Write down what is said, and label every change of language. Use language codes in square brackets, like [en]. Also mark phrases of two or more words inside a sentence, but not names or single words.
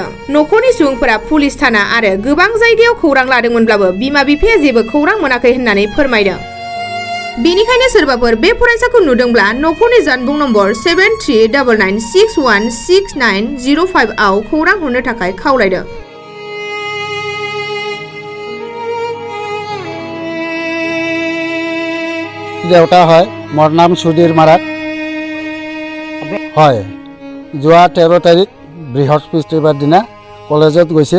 [brx] न'खरनि सुबुंफोरा पुलिस थाना आरो गोबां जायगायाव खौरां लादोंमोनब्लाबो बिमा बिफाया जेबो खौरां मोनाखै होननानै फोरमायदों। बेनिखायनो सोरबाफोर बे फरायसाखौ नुदोंब्ला न'खरनि जानबुं नम्बर 7399616905 आव खौरां हरनो थाखाय खावलायदों। [as] देउता হয় মোৰ নাম সুধীৰ মাৰাক হয়। যোৱা 13 তাৰিখ বৃহস্পতিবাৰ দিনা কলেজত গৈছিল।